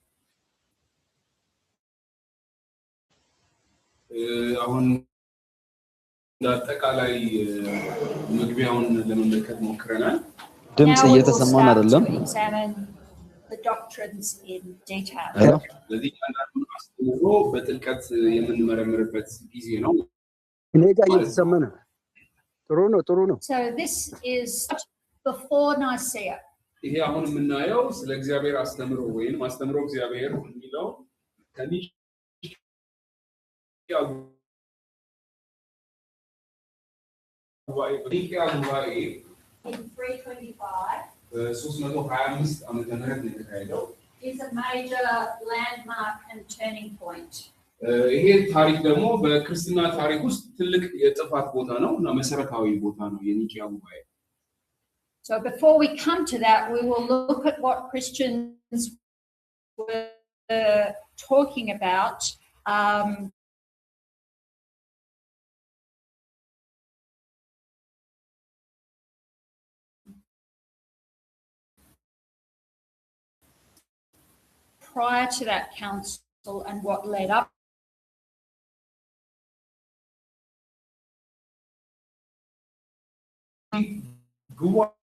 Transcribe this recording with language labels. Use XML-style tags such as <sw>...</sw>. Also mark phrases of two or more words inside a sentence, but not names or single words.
<am>አሁን አጠቃላይ መግቢያውን ለመመልከት ሞክረናል። ድምጽ እየተሰማን አይደለም።</am> <en>The doctrines in detail.</en> <am>ስለዚህ አንዳንዱን አስተምሮ በጥልቀት የምንመረምርበት ጊዜ ነው። እኔ ጋር እየተሰማ ነው። ጥሩ ነው።</am> <en>So this is before Nicaea.</en> <am>ይሄ አሁን የምናየው ስለ እግዚአብሔር አስተምሮ ወይም አስተምሮ እግዚአብሔር የሚለው ከኒቂያ ጉባኤ</am> <en>In 325</en> <am>325 ዓመተ ምህረት ነው የተካሄደው።</am> <en>is a major landmark and turning point.</en> <am>ይሄ ታሪክ ደግሞ በክርስትና ታሪክ ውስጥ ትልቅ የጥፋት ቦታ ነው እና መሰረታዊ ቦታ ነው የኒቂያ ጉባኤ።</am> <en>So before we come to that, we will look at what Christians were talking about prior to that council and what led up.</en> <am>ጉባኤ</am>